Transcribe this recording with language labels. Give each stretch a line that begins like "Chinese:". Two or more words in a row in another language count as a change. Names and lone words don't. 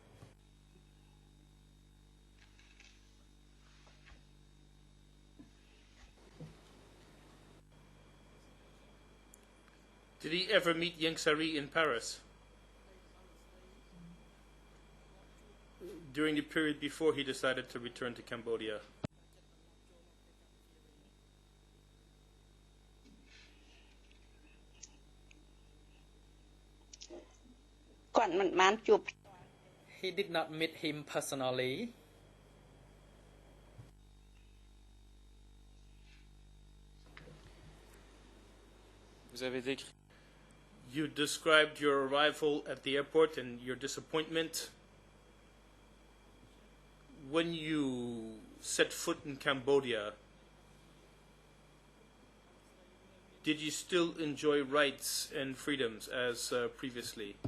English: Did he ever meet Yang Sari in Paris during the period before he decided to return to Cambodia?
Khmer: គាត់មិនបានជួប
English: He did not meet him personally.
French: Vous avez décrit
English: You described your arrival at the airport and your disappointment. When you set foot in Cambodia, did you still enjoy rights and freedoms as previously?